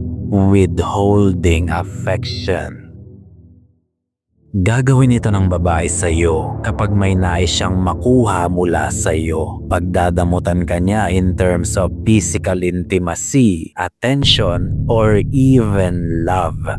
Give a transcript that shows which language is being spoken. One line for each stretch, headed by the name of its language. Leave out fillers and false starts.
English: Withholding affection.
Filipino: Gagawin ito ng babae sa iyo kapag may nais siyang makuha mula sa iyo. Pagdadamutan ka niya
English: in terms of physical intimacy, attention, or even love.